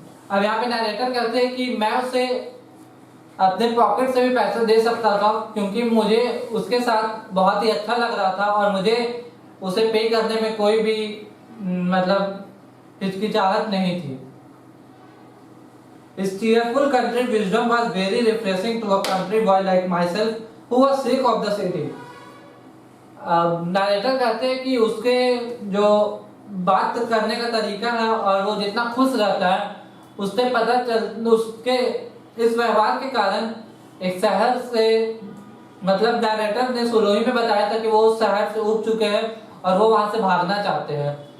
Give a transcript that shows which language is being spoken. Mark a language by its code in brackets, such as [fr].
[hi] अब यहाँ पे नरेटर कहते हैं कि मैं उसे अपने पॉकेट से भी पैसे दे सकता था, क्योंकि मुझे उसके साथ बहुत ही अच्छा लग रहा था और मुझे उसे पे करने में कोई भी मतलब हिचकिचाहट नहीं थी। [en] His cheerful country wisdom was very refreshing to a country boy like myself who was sick of the city. [hi] Narrator कहते हैं कि उसके जो बात करने का तरीका है और वो जितना खुश रहता है, उससे पता चल, उसके इस व्यवहार के कारण एक शहर से, मतलब नरेटर ने शुरू में बताया था कि वो उस शहर से उब चुके हैं और वो वहां से भागना चाहते हैं।